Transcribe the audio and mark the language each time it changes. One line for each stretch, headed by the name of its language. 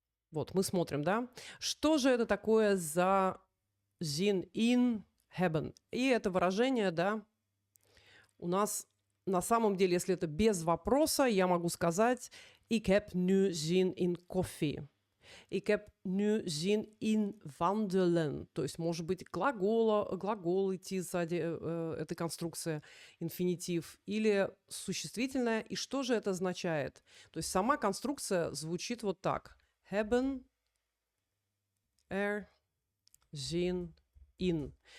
Russian: Вот, мы смотрим, да? Что же это такое за
Dutch: zin in hebben?
Russian: И это выражение, да, у нас на самом деле, если это без вопроса, я могу сказать
Dutch: ik heb nu zin in koffie. Ik heb nu zin in wandelen.
Russian: То есть, может быть, глагол идти сзади этой конструкции, инфинитив, или существительное. И что же это означает? То есть, сама конструкция звучит вот так.
Dutch: Hebben er zin in.